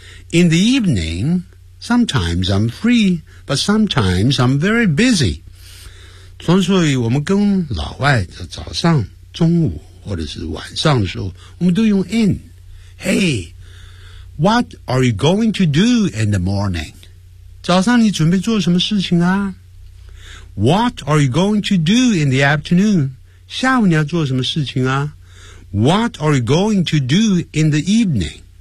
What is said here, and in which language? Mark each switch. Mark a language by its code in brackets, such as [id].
[en] In the evening, sometimes I'm free, but sometimes I'm very busy. [zh] 从所以我们跟老外的早上、中午或者是晚上的时候，我们都用 in. [en] Hey, what are you going to do in the morning? [zh] 早上你准备做什么事情啊？ [en] What are you going to do in the afternoon? [zh] 下午你要做什么事情啊？ [en] What are you going to do in the evening?